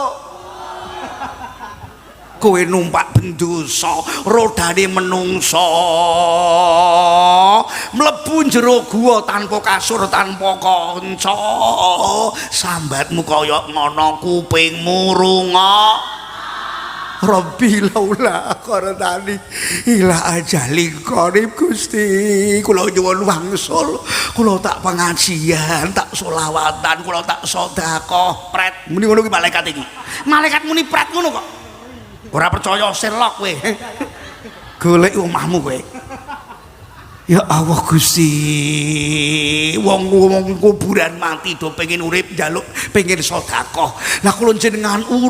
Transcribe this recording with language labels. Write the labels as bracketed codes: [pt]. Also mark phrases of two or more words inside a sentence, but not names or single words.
[jv] Kowe numpak bendosa, rodane menungso. Mlebu jero guwa tanpa kasur, tanpa kanca. Sambatmu kaya ngono kupingmu rungok. [ar] رب لولا أخرتني إلى أجل قريب [jv] Gusti kula nyuwun wangsul kula tak pengajian tak selawatan kula tak sedekah pret muni ngono ki malaikat iki malaikat muni pret ngono kok ora percaya selok kowe golek omahmu kowe [ar] يا الله [jv] Gusti wong kuburan mati do pengen urip njaluk pengen sedekah lah kula jenengan